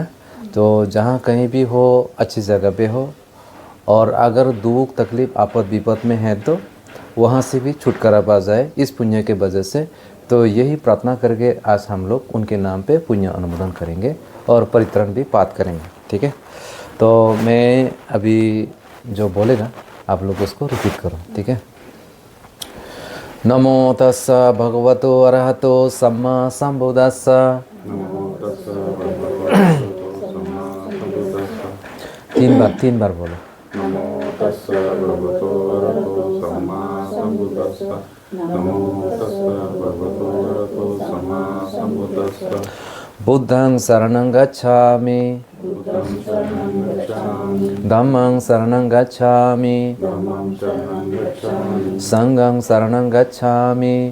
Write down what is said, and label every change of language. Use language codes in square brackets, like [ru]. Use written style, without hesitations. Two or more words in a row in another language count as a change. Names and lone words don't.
[hi] तो जहाँ कहीं भी हो, अच्छी जगह पे हो, और अगर दुख तकलीफ आपद विपद में है तो वहाँ से भी छुटकारा पा जाए इस पुण्य के वजह से। तो यही प्रार्थना करके आज हम लोग उनके नाम पे पुण्य अनुमोदन करेंगे और परित्रण भी पाठ करेंगे, ठीक है। तो मैं अभी जो बोलेगा आप लोग उसको रिपीट करो, ठीक है। [pi] नमो तस्सा भगवतो अरहतो सम्मा संबुद्धास्सा। [hi] तीन बार बोलो। [pi] नमो तस्सा भगवतो अरहतो सम्मा संबुद्धास्सा। नमो तस्सा भगवतो अरहतो सम्मा संबुद्धास्सा। बुद्धं शरणं गच्छामि, धम्मं शरणं गच्छामि, संघं शरणं गच्छामि,